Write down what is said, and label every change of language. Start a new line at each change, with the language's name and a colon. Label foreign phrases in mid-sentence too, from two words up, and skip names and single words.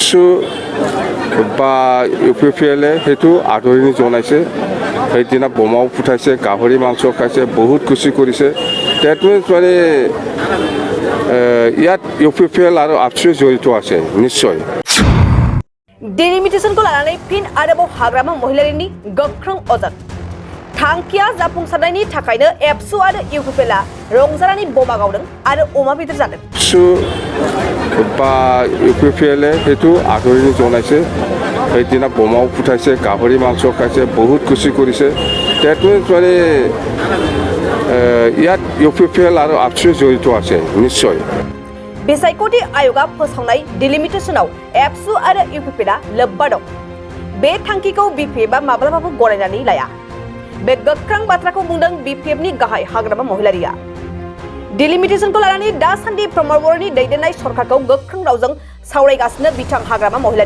Assamese: ABSU বা UPPL সেইটো আদৰণি জনাইছে সেইদিনা বোমাও ফুটাইছে গাহৰি মাংস খাইছে বহুত খুশি কৰিছে
English: that means
Assamese: মানে ইয়াত UPPL আৰু ABSU জড়িত আছে নিশ্চয়
Bodo: Delimitation ko lalanay pin arabo hagrama महिलारिनि गोख्रों अजद थांखिया जाफुंसारनायनि थाखायनो ABSU आरो UPPL रंजानानै बमा गावदों आरो अमा बेदर जादों
Assamese: ABSU বা UPPL সেইটো আদৰণি জনাইছে সেইদিনা বোমাও ফুটাইছে গাহৰি মাংস খাইছে বহুত খুশি কৰিছে
English: that means
Assamese: মানে ইয়াত UPPL আৰু ABSU জড়িত আছে নিশ্চয়
Bodo: बेसायख'थि आयगआ फोसावनाय डिलिमिटेशनाव ABSU आरो UPPL लोब्बा दं बे थांखिखौ BPFआ माब्लाबाबो गनायनानै लाया बे गोख्रों बाथ्राखौ बुंदों BPFनि गाहाय हाग्रामा महिलारिया डिलिमिटेशनखौ लानानै दासान्दि प्रमद बर'नि दैदेननाय सरकारखौ गोख्रों रावजों सावरायगासिनो बिथां हाग्रामा